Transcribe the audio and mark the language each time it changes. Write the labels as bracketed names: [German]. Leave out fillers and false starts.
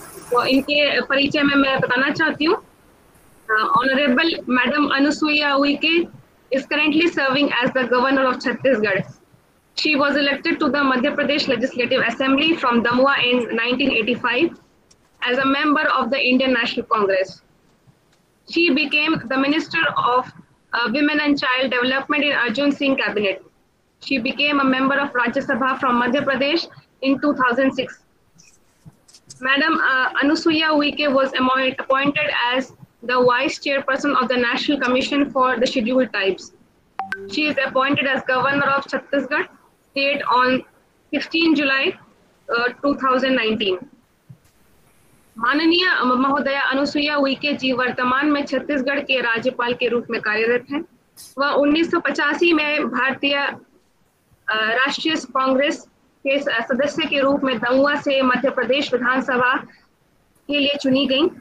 [Hindi] तो इनके परिचय में मैं बताना चाहती हूँ। [English] Honourable madam Anusuiya Uikey is currently serving as the governor of Chhattisgarh. She was elected to the Madhya Pradesh Legislative Assembly from Damua in 1985 as a member of the Indian National Congress. She became the Minister of Women and Child Development in Arjun Singh cabinet. She became a member of Rajya Sabha from Madhya Pradesh in 2006. Madam Anusuiya Uikey was appointed as the Vice Chairperson of the National Commission for the Scheduled Tribes. She is appointed as Governor of Chhattisgarh State on 16 July 2019. [Hindi] माननीय महोदया अनुसुईया उइके जी वर्तमान में छत्तीसगढ़ के राज्यपाल के रूप में कार्यरत हैं। वह 1985 में भारतीय राष्ट्रीय कांग्रेस के सदस्य के रूप में दमुआ से मध्य प्रदेश विधानसभा के लिए चुनी गई।